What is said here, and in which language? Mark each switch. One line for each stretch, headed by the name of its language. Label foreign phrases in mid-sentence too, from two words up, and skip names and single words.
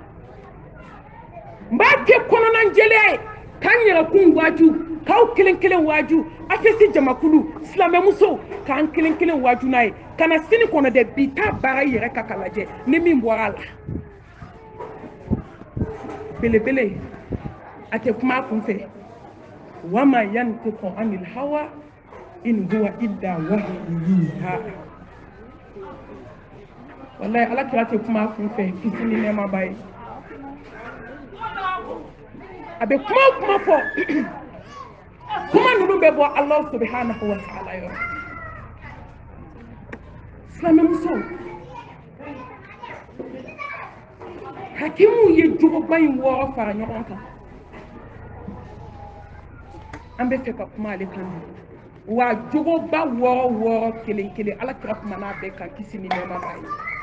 Bambara: n b'a kɛ kɔnɔna jɛlenya ye k'an yɛrɛkun waaju k'aw kelen kelen waaju afɛsi jamakulu silamɛmusow k'an kelen kelen waaju n'a ye ka na sini kɔnɔ dɛ bi taa baara i yɛrɛ ka ka lajɛ ni min bɔra a la belebele a tɛ kuma a kun fɛ
Arabic: وما ينطق عن الهوى إن هو إلا وحي يوحى
Bambara: wallahi ala kira tɛ kuma a kun fɛ kisi ni nɛɛma b'a ye a bɛ kuma o kuma fɔ kuma ninnu bɛ bɔ Allah
Arabic: سبحانه وتعالى
Bambara: yɔrɔ silamɛmusow hakimu ye jogoba in wɔɔrɔ fara ɲɔgɔn kan an bɛ fɛ ka kuma ale kan wa jogoba wɔɔrɔ kelen kelen ala kira kuma n'a bɛɛ kan kisi ni nɛɛma b'a ye